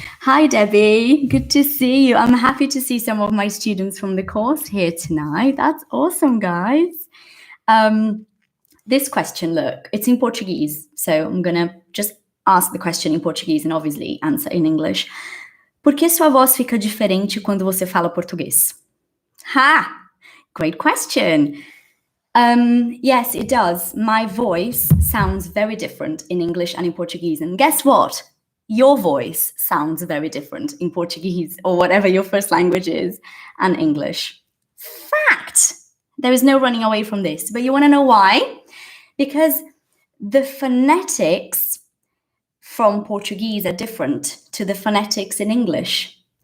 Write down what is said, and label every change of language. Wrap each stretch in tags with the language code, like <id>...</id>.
<en>Hi, Debbie. Good to see you. I'm happy to see some of my students from the course here tonight. That's awesome, guys. This question, look, it's in Portuguese. So I'm going to just ask the question in Portuguese and obviously answer in English.</en> <pt>Por que sua voz fica diferente quando você fala português?</pt> <en>Ha! Great question. Yes, it does. My voice sounds very different in English and in Portuguese. And guess what? Your voice sounds very different in Portuguese or whatever your first language is and English. Fact! There is no running away from this. But you want to know why? Because the phonetics from Portuguese are different to the phonetics in English.</en>